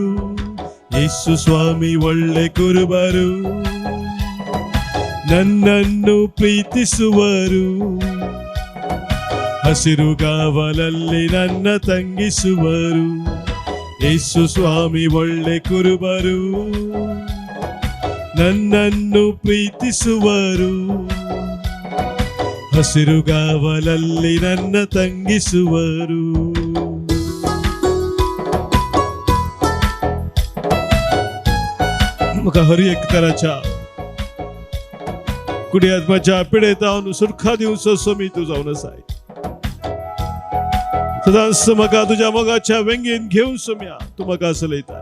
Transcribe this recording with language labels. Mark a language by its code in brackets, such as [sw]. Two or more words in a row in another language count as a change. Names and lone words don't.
[kn] ಯೇಸು ಸ್ವಾಮಿ ಒಳ್ಳೆ ಕುರುಬರು, ನನ್ನನ್ನು ಪ್ರೀತಿಸುವರು, ಹಸಿರುಗಾವಲಲ್ಲಿ ನನ್ನ ತಂಗಿಸುವರು. ಯೇಸು ಸ್ವಾಮಿ ಒಳ್ಳೆ ಕುರುಬರು, ನನ್ನನ್ನು ಪ್ರೀತಿಸುವರು, ಹಸಿರುಗಾವಲಲ್ಲಿ ನನ್ನ ತಂಗಿಸುವರು. [kok] म्हाका हर एक तराच्या कुडियात्म्याच्या पिडेत हांव सुरखा दिवचो सोमी तूं जावन आसाय. सदांच म्हाका तुज्या मोगाच्या वेंगेन घेवन सोम्या तूं म्हाका चलयताय.